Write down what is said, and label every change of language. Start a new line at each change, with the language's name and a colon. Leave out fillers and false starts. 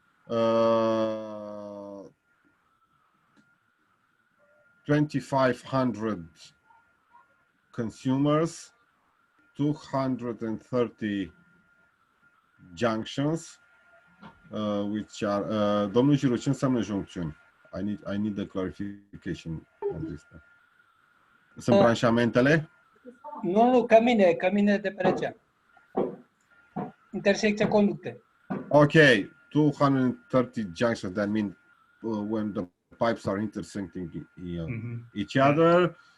English: 2,500 consumers, 230 junctions, which are.
Romanian: Domnul Giru, ce înseamnă juncțiuni?
English: I need a clarification on this.
Romanian: Sunt branșamentele? Nu, cămine de pe rețea. Intersecția conducte.
English: Okay, 230 junctions. That means when the pipes are intersecting each other.